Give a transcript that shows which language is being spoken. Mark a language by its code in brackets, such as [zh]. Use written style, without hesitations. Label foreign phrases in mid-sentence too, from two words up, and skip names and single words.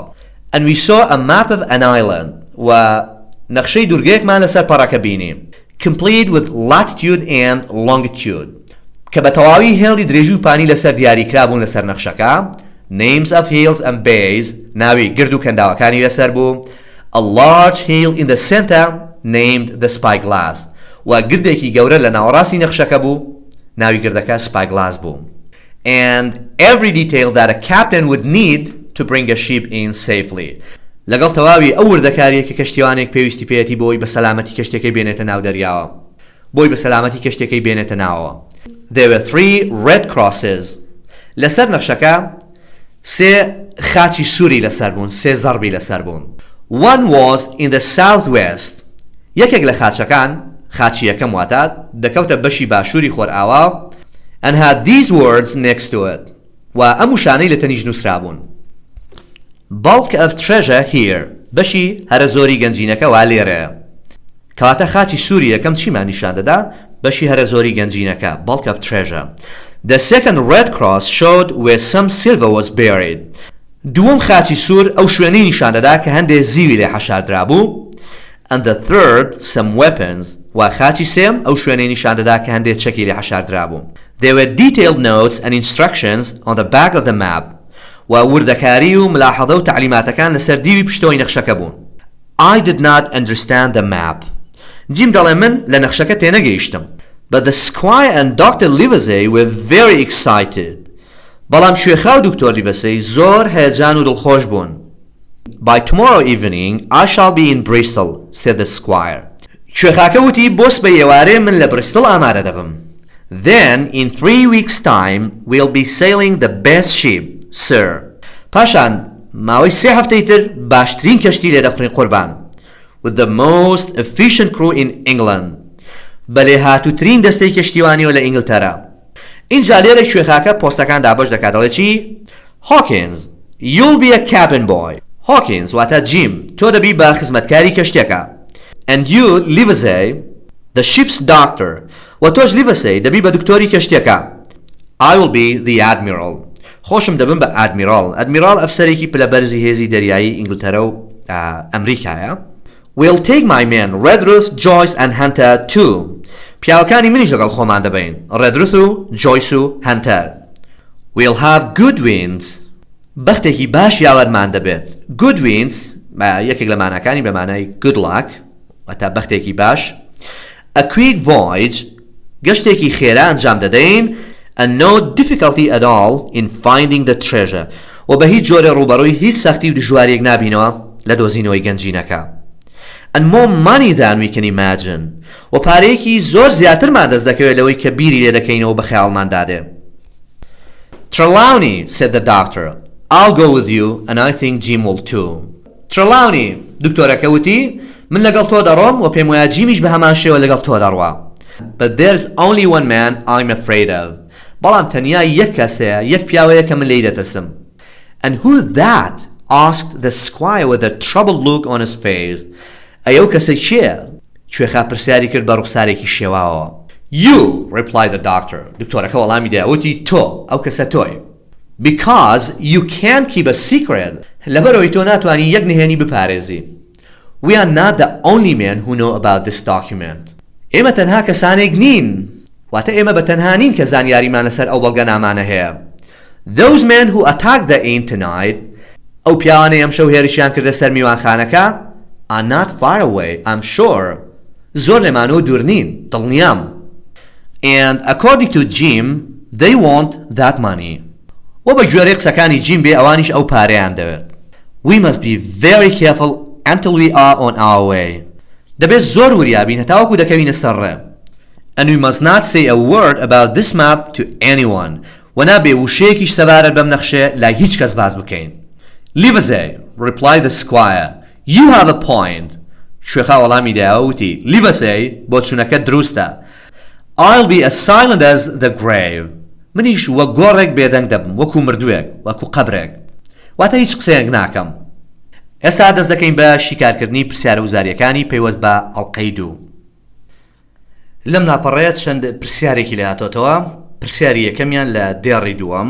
[en] And we saw a map of an island. [ckb] و نەخشەی دوورگەیەکمان لەسەر پەڕەکە بینیم. [en] Complete with latitude and longitude. [ckb] کە بە تەواوی هێڵی درێژی و پانی لەسەر دیاریکرابوون لەسەر نەخشەکە. [en] Names of hills and bays. [ckb] ناوی گرد و کەنداوەکانی لەسەر بوو. [en] A large hill in the center named the Spyglass. [ckb] و گردێکی گەورە لە ناوەڕاستی نەخشەکە بوو. ناوی گردەکە Spyglass بوو. [en] And every detail that a captain would need to bring a ship in safely. [ckb] لەگەڵ تەواوی ئەو وردەکاریە کە کەشتیوانێک پێویستی پێێتی بۆی بە سەلامەتی کەشتەکەی بێنێتە ناو دەریاوە. بۆی بە سەلامەتی کەشتەکەی بێنێتە ناوەوە. [en] There were 3 red crosses. [ckb] لەسەر نەخشەکە 3 خاچی سووری لەسەر بوون، 3 زەڕبی لەسەر بوون. [en] One was in the southwest. [ckb] یەکێک لە خاچەکان، خاچی یەکەم واتە دەکەوتە بەشی باشووری خۆرئاوا [en] and had these words next to it. [ckb] و ئەم وشانەی لە تەنیش نووسرا بوون. [en] Bulk of treasure here. [ckb] بەشی هەرە زۆری گەنجینەکە وا لێرەیە. کەواتە خاچی سووری یەکەم چیمان نیشان دەدا؟ بەشی هەرە زۆری گەنجینەکە. [en] Bulk of treasure. The second red cross showed where some silver was buried. [ckb] دووەم خاچی سوور ئەو شوێنەی نیشان دەدا کە هەندێک زیوی لێ حەشاردرا بوو. [en] And the third some weapons. [ckb] و خاچی سێم ئەو شوێنەی نیشان دەدا کە هەندێک چەکی لێ حەشاردرا بوو. [en] There were detailed notes and instructions on the back of the map. [ckb] و وردەکاری و ملاحەظە و تعلیماتەکان لەسەر دیوی پشتەوەی نەخشەکە بوون. [en] I did not understand the map. [ckb] جیم دەڵێ من لە نەخشەکە تێنەگەیشتم. [en] But the squire and Dr. Livesey were very excited. [ckb] بەڵام شوێخا و دکتۆر لیڤەسەی زۆر هەیەجان و دڵخۆش بوون. [en] By tomorrow evening I shall be in Bristol, said the squire. [ckb] شوێخاکە وتی بۆس بە ئێوارێ من لە بریستڵ ئامادە دەبم. [en] Then in 3 weeks time we'll be sailing the best ship, sir. [ckb] پاشان ماوەی 3 هەفتەی تر باشترین کەشتی لێ دەخورین قوربان. [en] With the most efficient crew in England. [ckb] بەلێ هاتووترین دەستەی کەشتیوانیەوە لە ئینگلتەرا. اینجا لێرە شوێخاکە پۆستەکان دابەش دەکات دەڵێ چی؟ [en] Hawkins, you'll be a cabin boy. [ckb] Hawkins واتە جیم تۆ دەبی بە خزمەتکاری کەشتێکە. [en] And you, Livesey, the ship's doctor. [ckb] و تۆش Livesey دەبی بە دکتۆری کەشتێکە. [en] I will be the admiral. [ckb] خۆشم دەبم بە ئادمیرال. ئادمیرال ئەفسەرێکی پلەبەرزی هێزی دەریایی ئینگلتەرە و ئەمریکایە. [en] We'll take my men, Redruth, Joyce and Hunter too. [ckb] پیاوەکانی منیش لەگەڵ خۆمان دەبین. Redruth و Joyce و Hunter. [en] We'll have good winds. [ckb] بەختێکی باش یاوەرمان دەبێت. [en] Good winds [ckb] یەکێک لە ماناکانی بە مانای [en] good luck [ckb] واتە بەختێکی باش. [en] A quick voyage [ckb] گەشتێکی خێرا ئەنجام دەدەین [en] and no difficulty at all in finding the treasure. [ckb] و بە هیچ جۆرە ڕوبەڕووی هیچ سەختی و دژوارێک نابینەوە لە دۆزینەوەی گەنجینەکە. [en] and more money than we can imagine. [ckb] و پارەیەکی زۆر زیاترمان دەست دەکەوێت لەوەی کە بیری لێ دەکەینەوە بە خەیاڵمان دادێ. [en] Trelawney, said the doctor. I'll go with you, and I think Jim will too. Trelawney, [ckb] دکتۆرەکە وتی من لەگەڵ تۆ دەڕۆم و پێم وایە جیمیش بە هەمان شێوە لەگەڵ تۆ دەڕوا. [en] But there's only one man I'm afraid of. [ckb] بەڵام تەنیا یەک کەسەیە، یەک پیاوەیە کە من لێی دەترسم. [en] And who's that? asked the squire with a troubled look on his face. [ckb] ئەو کەسە کێیە؟ کوێخا پرسیاری کرد بە ڕوخسارێکی شێواوە. [en] You, replied the doctor. [ckb] دکتۆرەکە وەڵامی دا وتی تۆ، ئەو کەسە تۆی. [en] Because you can't keep a secret. [ckb] لەبەرەوەی تۆ ناتوانی یەک نهێنی بپارێزی. [en] We are not the only men who know about this document. [ckb] ئێمە تەنها کەسانێک نین. واتە ئێمە بە تەنها نین کە زانیاریمان لەسەر ئەو بەڵگەنامانە هەیە. [en] Those men who attacked the inn tonight, [ckb] ئەو پیاوانەی ئەم شەو هێرشیان کردە سەر میوانخانەکە, [en] are not far away, I'm sure. [ckb] زۆر لێمانەوە دوور نین، دڵنیام. [en] And according to Jim, they want that money. [ckb] و بە گوێرەی قسەکانی جیم بێ ئەوانیش ئەو پارەیان دەوێت. [en] We must be very careful until we are on our way. [ckb] دەبێت زۆر وریابین هەتاوەکو دەکەوینە سەرڕێ. [en] And we must not say a word about this map to anyone. [ckb] و نابێ وشەیەکیش سەبارەت بەم نەخشێ لای هیچ کەس باز بکەین. [en] Livesey, replied the squire. You have a point. [ckb] شوێخا وەڵامی دایەوە وتی Livesey بۆ چوونەکە دروستە. [en] I'll be as silent as the grave. [ckb] منیش وە گۆڕێک بێدەنگ دەبم وەکو مردووێک وەکو قەبرێک. واتە هیچ قسەیەک ناکەم. ئێستا دەست دەکەین بە شیکارکردنی پرسیارە وزاریەکانی پەیوەست بە ئەڵلقەی 2. لەم لاپەڕەیە چەند پرسیارێکی لەهاتۆتەوە. پرسیاری یەکەمیان لە دێڕی دووەم.